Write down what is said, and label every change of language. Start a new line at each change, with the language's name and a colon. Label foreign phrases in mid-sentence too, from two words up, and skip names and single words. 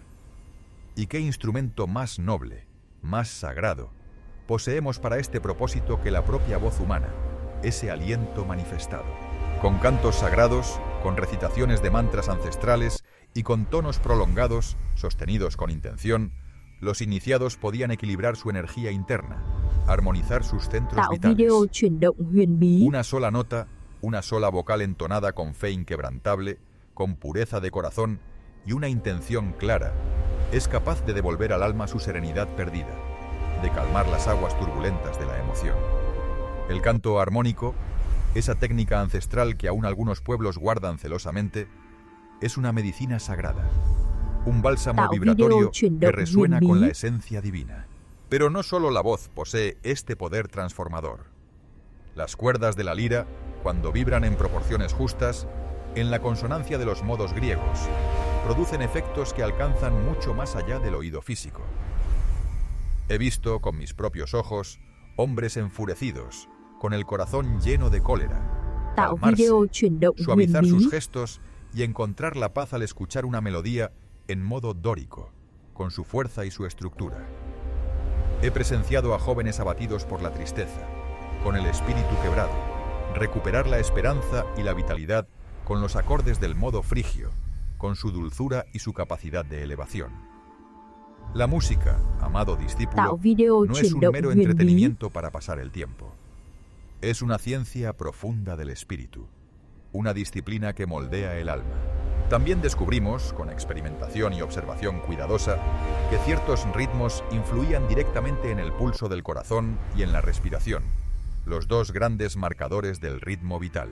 Spanish: ¿Y qué instrumento más noble, más sagrado, poseemos para este propósito que la propia voz humana, ese aliento manifestado? Con cantos sagrados, con recitaciones de mantras ancestrales y con tonos prolongados, sostenidos con intención, los iniciados podían equilibrar su energía interna, armonizar sus centros
Vietnamese: Tạo
Spanish: vitales.
Vietnamese: video chuyển động huyền bí.
Spanish: Una sola nota, una sola vocal entonada con fe inquebrantable, con pureza de corazón y una intención clara, es capaz de devolver al alma su serenidad perdida, de calmar las aguas turbulentas de la emoción. El canto armónico, esa técnica ancestral que aún algunos pueblos guardan celosamente, es una medicina sagrada, un bálsamo
Vietnamese: Tạo
Spanish: vibratorio
Vietnamese: video chuyển
Spanish: que
Vietnamese: động
Spanish: resuena
Vietnamese: huyền
Spanish: con la
Vietnamese: bí.
Spanish: esencia divina. Pero no solo la voz posee este poder transformador. Las cuerdas de la lira, cuando vibran en proporciones justas, en la consonancia de los modos griegos, producen efectos que alcanzan mucho más allá del oído físico. He visto con mis propios ojos hombres enfurecidos, con el corazón lleno de cólera,
Vietnamese: Tạo
Spanish: calmarse,
Vietnamese: video chuyển động huyền
Spanish: suavizar
Vietnamese: bí.
Spanish: sus gestos y encontrar la paz al escuchar una melodía en modo dórico, con su fuerza y su estructura. He presenciado a jóvenes abatidos por la tristeza, con el espíritu quebrado, recuperar la esperanza y la vitalidad con los acordes del modo frigio, con su dulzura y su capacidad de elevación. La música, amado
Vietnamese: Tạo
Spanish: discípulo,
Vietnamese: video
Spanish: no es
Vietnamese: chuyển
Spanish: un
Vietnamese: động
Spanish: mero
Vietnamese: huyền bí.
Spanish: entretenimiento para pasar el tiempo. Es una ciencia profunda del espíritu, una disciplina que moldea el alma, También descubrimos, con experimentación y observación cuidadosa, que ciertos ritmos influían directamente en el pulso del corazón y en la respiración, los dos grandes marcadores del ritmo vital.